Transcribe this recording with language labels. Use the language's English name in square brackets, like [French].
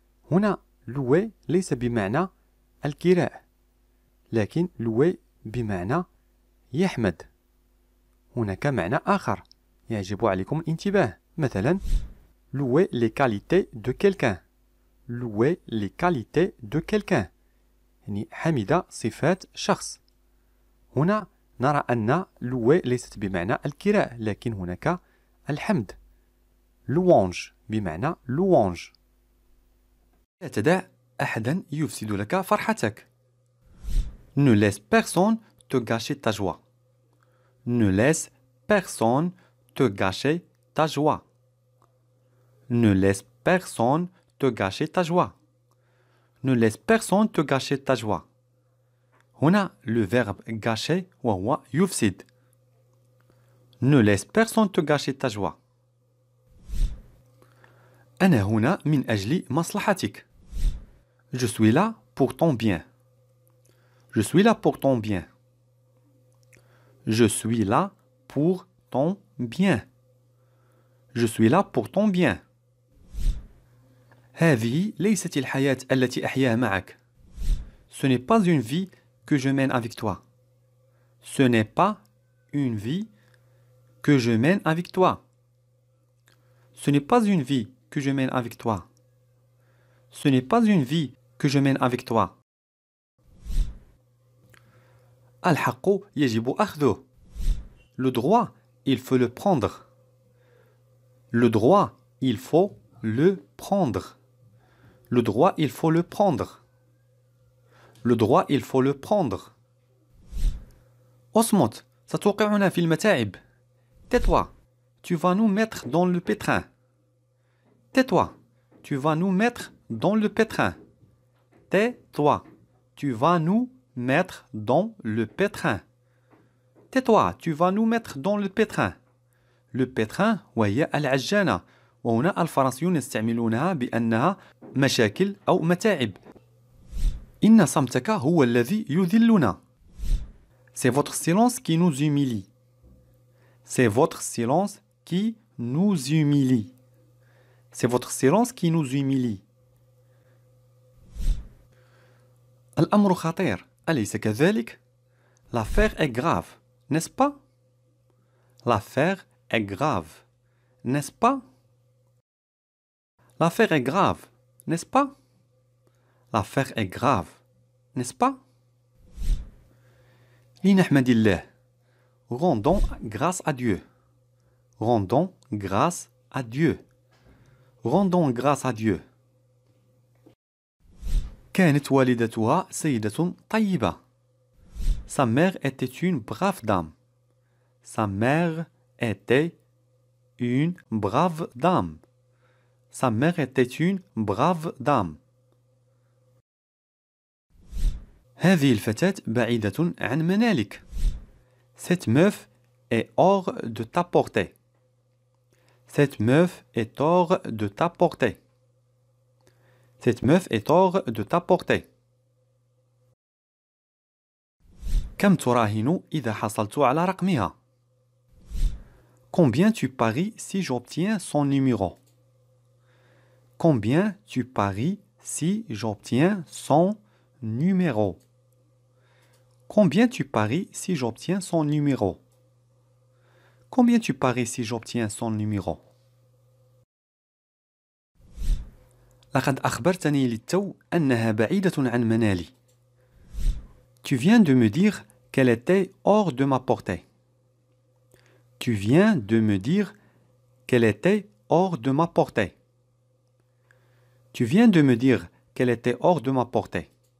[Arabic] هنا louer ليس بمعنى الكراء، لكن louer بمعنى يحمد. هناك معنى آخر يجب عليكم الانتباه. [French] مثلا louer les qualités de quelqu'un. Louer les qualités de quelqu'un. [Arabic] يعني حمد صفات شخص. هنا نرى أن louer ليست بمعنى الكراء، لكن هناك الحمد. [French] louange [Arabic] بمعنى [French] louange. [Arabic] لا تدع أحدا يفسد لك فرحتك. [French] Ne laisse personne te gâcher ta joie. Ne laisse personne te gâcher ta joie. Ne laisse personne te gâcher ta joie. Ne laisse personne te gâcher ta joie. [Arabic] هنا [French] le verbe gâcher [Arabic] وهو يفسد. [French] Ne laisse personne te gâcher ta joie. [Arabic] أنا هنا من أجل مصلحتك. [French] Je suis là pour ton bien. Je suis là pour ton bien. Je suis là pour ton bien. Je suis là pour ton bien. [Arabic] هذه ليست الحياة التي أحياها معك. [French] Ce n'est pas une vie que je mène avec toi. Ce n'est pas une vie que je mène avec toi. Ce n'est pas une vie que je mène avec toi. Ce n'est pas une vie que je mène avec toi. [Arabic] الحق يجب أخذه. [French] Le droit, il faut le prendre. Le droit, il faut le prendre. Le droit, il faut le prendre. Le droit, il faut le prendre. [Arabic] اصمت، ستوقعنا في المتاعب. [French] Tais-toi, tu vas nous mettre dans le pétrin. Tais-toi, tu vas nous mettre dans le pétrin. Tais-toi, tu vas nous mettre dans le pétrin. Tais-toi, tu vas nous mettre dans le pétrin. [Arabic] Le pétrin وهي العجانة، وهنا الفرنسيون يستعملونها بأنها مشاكل أو متاعب. إن صمتك هو الذي يذلنا. [French] C'est votre silence qui nous humilie. C'est votre silence qui nous humilie. C'est votre silence qui nous humilie. [Arabic] الأمر خطير، أليس كذلك؟ [French] L'affaire est grave, n'est-ce pas? L'affaire est grave, n'est-ce pas? L'affaire est grave, n'est-ce pas? L'affaire est grave, n'est-ce pas? [Arabic] لنحمد الله. [French] Rendons grâce à Dieu. Rendons grâce à Dieu. Rendons grâce à Dieu. [Arabic] كانت والدتها سيدة طيبة. [French] Sa mère était une brave dame. Sa mère était une brave dame. Sa mère était une brave dame. [Arabic] هذه الفتاة بعيدة عن منالك. [French] Cette meuf est hors de ta portée. Cette meuf est hors de ta portée. Cette meuf est hors de ta portée. [Arabic] كم تراهن إذا حصلت على رقمها؟ [French] Combien tu paries si j'obtiens son numéro? Combien tu paries si j'obtiens son numéro? Combien tu paries si j'obtiens son numéro? Combien tu paries si j'obtiens son numéro? [Arabic] لقد أخبرتني للتو أنها بعيدة عن منالي. [French] Tu viens de me dire qu'elle était hors de ma portée. Tu viens de me dire qu'elle était hors de ma portée. Tu viens de me dire qu'elle était hors de ma portée.